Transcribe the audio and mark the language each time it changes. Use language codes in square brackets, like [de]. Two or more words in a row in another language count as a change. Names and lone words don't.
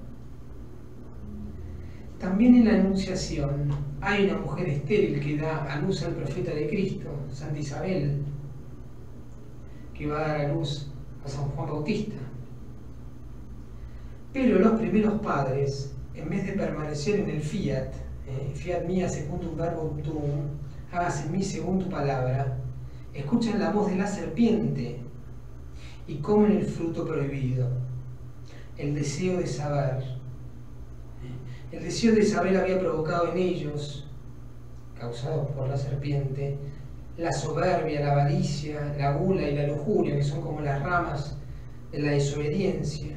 [es] También en la Anunciación hay una mujer estéril que da a luz al profeta de Cristo, Santa Isabel, que va a dar a luz a San Juan Bautista. Pero los primeros padres, en vez de permanecer en el fiat, [la] fiat mía secundum verbum tuum, [es] hágase en mí según tu palabra, escuchan la voz de la serpiente y comen el fruto prohibido, el deseo de saber. El deseo de saber había provocado en ellos, causado por la serpiente, la soberbia, la avaricia, la gula y la lujuria, que son como las ramas de la desobediencia.